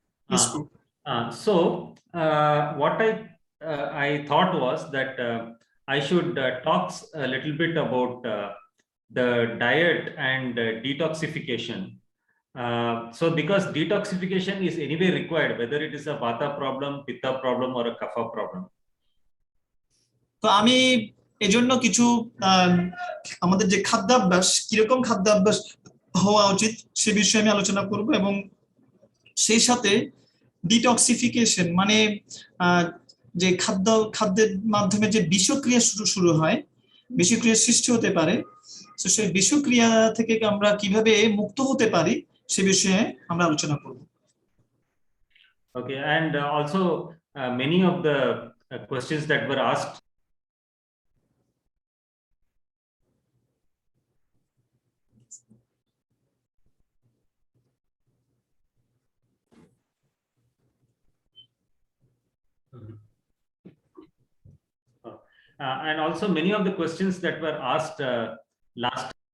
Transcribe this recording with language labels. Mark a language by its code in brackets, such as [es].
[en] So what I thought was that I should talk a little bit about the diet and detoxification. So because detoxification is anyway required, whether it is a Vata problem, Pitta problem or a Kapha problem. [bn] তো আমি এজন্য কিছু আমাদের যে খাদ্যাভ্যাস কিরকম খাদ্যাভ্যাস হওয়া উচিত সে বিষয়ে আমি আলোচনা করব, এবং সেই সাথে ডিটক্সিফিকেশন মানে যে খাদ্যের মাধ্যমে যে বিষক্রিয়া শুরু হয়, বিষক্রিয়া সৃষ্টি হতে পারে, তো সেই বিষক্রিয়া থেকে আমরা কিভাবে মুক্ত হতে পারি সে বিষয়ে আমরা আলোচনা করব। [en] Okay, and also many of the questions that were asked and also many of the questions that were asked last